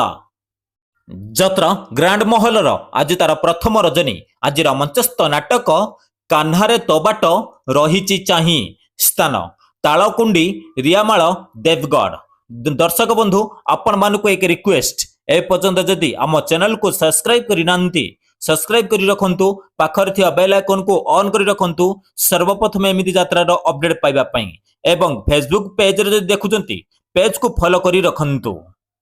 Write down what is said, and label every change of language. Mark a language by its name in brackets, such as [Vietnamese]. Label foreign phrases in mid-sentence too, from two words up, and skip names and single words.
[Odia] ଯତ୍ର ଗ୍ରାଣ୍ଡ ମହଲର ଆଜି ତାର ପ୍ରଥମ ରଜନୀ। ଆଜିର ମଞ୍ଚସ୍ଥ ନାଟକ କାହ୍ନାରେ ତୋ ବାଟ ରହିଛି ଚାହିଁ, ସ୍ଥାନ ତାଳକୁଣ୍ଡି, ରିଆମାଳ, ଦେବଗଡ଼। ଦର୍ଶକ ବନ୍ଧୁ, ଆପଣମାନଙ୍କୁ ଏକ ରିକ୍ୱେଷ୍ଟ, ଏ ପର୍ଯ୍ୟନ୍ତ ଯଦି ଆମ ଚ୍ୟାନେଲକୁ ସବସ୍କ୍ରାଇବ କରିନାହାନ୍ତି ସବସ୍କ୍ରାଇବ କରି ରଖନ୍ତୁ ପାଖର ଥିବା [English] bell icon [Odia] କୁ ଅନ କରି ରଖନ୍ତୁ ସର୍ବପ୍ରଥମ ଏମିତି ଯାତ୍ରାର ଅପଡେଟ ପାଇବା ପାଇଁ ଏବଂ ଫେସବୁକ ପେଜ ରେ ଦେଖୁଛନ୍ତି ପେଜ କୁ ଫଲୋ କରି ରଖନ୍ତୁ।